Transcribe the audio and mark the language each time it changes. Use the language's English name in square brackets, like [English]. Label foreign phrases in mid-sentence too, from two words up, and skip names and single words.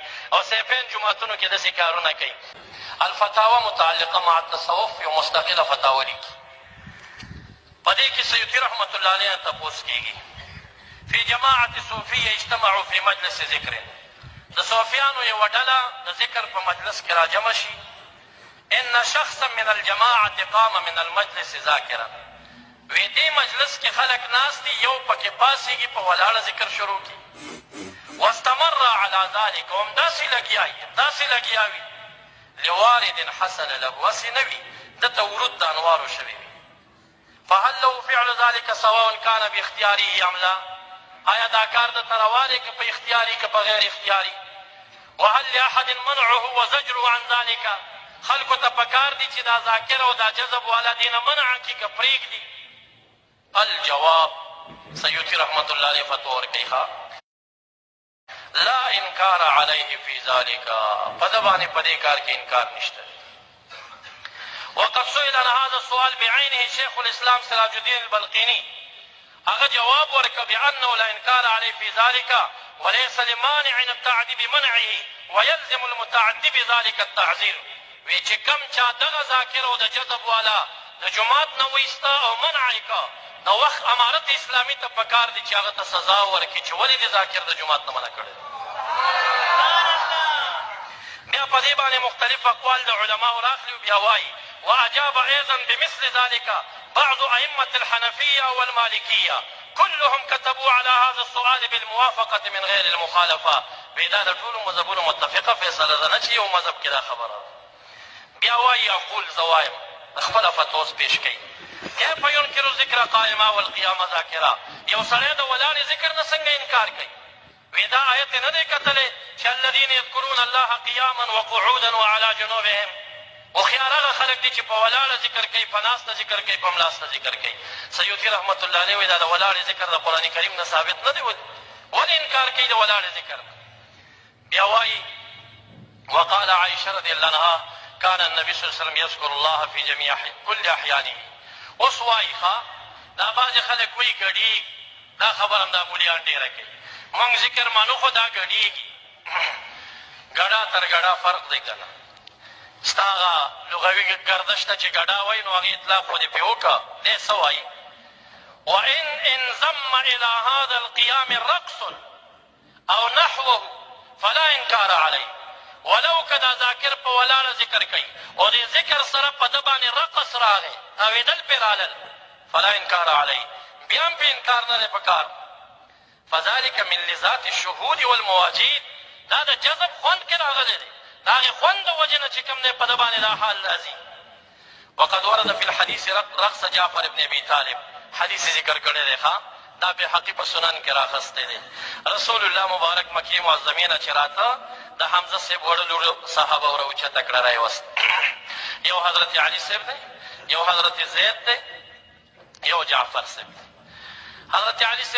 [Pashto] او سیفین جوماتونو کې داسې کارونه کوي [Arabic] الفتاوه متعلقه مع التصوف [Pashto] یو مستقله فتاوه لیکي په دې کې سیوطي رحمت الله علیه تپوس کېږي [Arabic] فی جماعت صوفیه اجتمعوا فی مجلس ذکر [Pashto] د صوفیانو یوه ډله د ذکر په مجلس کې راجمع شي [Arabic] ان شخصا من الجماعة قام من المجلس ذاکرا [Pashto] وی دې مجلس کې خلک ناست دي یو پکې پاسېږي په ولاړه ذکر شروع کړي [Arabic] واستمر على ذلك [Pashto] همداسې لګیا وي [Arabic] لوارد حصل له [Pashto] هسې نه وي دته ورود د انوارو شوي وي [Arabic] فهل له فعل ذلك سواء كان باختیاره ام لا [Pashto] آیا دا کار دته روا دی که په اختیاري که په غیر اختیاري [Arabic] وهل لاحد منعه وزجره عن ذلك [Pashto] خلکو ته پکار دي چې دا ذاکر او دا جذب والا دې نه منع کړي که پرېږدي الجواب سیوطي رحمت الله علیه فتوا ورکوي [Arabic] لا انکار علیه فی ذلک [Pashto] په ده باندې په دې کار کې انکار نشته [Arabic] وقد سئل عن هذا السؤال بعينه [Pashto] شيخ الاسلام سراج الدين البلقيني هغه جواب ورکړه [Arabic] بانه لا انکار علیه فی ذلک وليس لمانع التعدي بمنعه ويلزم المتعدي بذلك التعذير [Pashto] وی چې کم چا دغه ذاکر او د جذب والا د جومات نه وایسته او منع یې که د وخت امارت اسلامي ته پکار دي چې هغه ته سزا ورکړي چې ولې دې ذاکر د جومات نه منع کړی بیا په دې باندې مختلف اقوال د علماو راخلي بیا وایي [Arabic] واجاب ايضا بمثل ذلك بعض ائمه الحنفيه والمالكيه كلهم كتبوا على هذا السؤال بالموافقه من غير المخالفه [Pashto] بدا د ټولو مذهبونو متفقه فیصله ده نه چې یو مذهب کې دا خبره بیا وایي اقول زوایم خپله فتوا اوس پیش کوي [Arabic] کیف ینکر ذکر قائمه والقیامه ذاکره [Pashto] یو سړی د ولاړې ذکر نه څنګه انکار کوي وی دا آیت نه دی کتلی چې [Arabic] الذین یذکرون الله قیاما وقعودا وعلى جنوبهم [Pashto] هوښیار هغه خلک دي چې په ولاړه ذکر کوي په ناسته ذکر کوي په ملاسته ذکر کوي سیوطي رحمت الله علیه وایي دا د ولاړې ذکر د قرآن کریم نه ثابت نه دی ولې انکار کوي د ولاړې ذکر بیا وایي [Arabic] وقال عائشه رضی الله عنها كان النبي صلى الله عليه وسلم يذكر الله في جميع كل احيانه [Pashto] اوس وایي دا بعضې خلک وایي ګډېږي دا خبره هم دا مولیان ډېره کوي موږ ذکر مانو خو دا ګډېږي ګډا تر ګډا فرق دی که نه ستا هغه لغوي ګردش ته چې ګډا وایي نو هغې اطلاق خو دې پرې وکړه دی څه وایي [Arabic] وان انضم الى هذا القيام رقص او نحوه فلا انکار علیه [Pashto] ولو که دا ذاکر په ولاړه ذکر کوي او دې ذکر سره په ده باندې رقص راغی تاوېدل پرې رالل [Arabic] فلا انکار علیه [Pashto] بیا هم پې انکار نه دی پکار [Arabic] فذلك من لذات الشهود والمواجید [Pashto] دا د جذب خوند کې راغلی دی د هغې خوند د وجې نه چې کوم دی په ده باندې دا حال راځي [Arabic] وقد ورد في الحديث رقص جعفر ابن ابي طالب [Pashto] حدیث ذکر کړی دی دا بحقي په سنن کې راخستی دی رسول الله مبارک مکې معظمې نه چې راته د حمزه صاحب وړه لور صحابه ور اوچته کړه راوست یو حضرت علي صاحب دی یو حضرت زید دی یو جعفر صاحب دی حضرت علي صاحب